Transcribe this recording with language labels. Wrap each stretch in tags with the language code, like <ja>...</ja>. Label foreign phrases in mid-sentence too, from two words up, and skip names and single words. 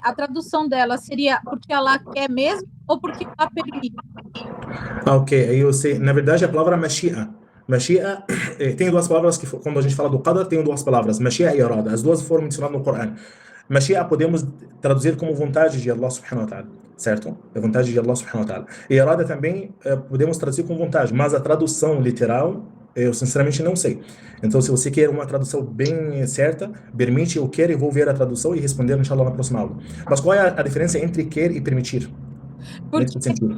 <pt>A tradução dela seria porque Allah quer mesmo ou porque Allah permite? Ok. Aí eu sei. Na verdade, a palavra mashi'a. Mashi'a tem 2 palavras que, quando a gente fala do qadar, tem 2 palavras. Mashi'a e irada. As 2 foram mencionadas no Corão. Mashi'a podemos traduzir como vontade de</pt> <ar>الله سبحانه وتعالى,</ar> <pt>certo? É vontade de</pt> <ar>الله سبحانه وتعالى.</ar> <pt>E irada também podemos traduzir como vontade, mas a tradução literal, eu sinceramente não sei. Então, se você quer uma tradução bem certa, permite, eu quero, eu vou ver a tradução e responder, inshallah, na próxima aula. Mas qual é a diferença entre quer e permitir? Nesse sentido.</pt>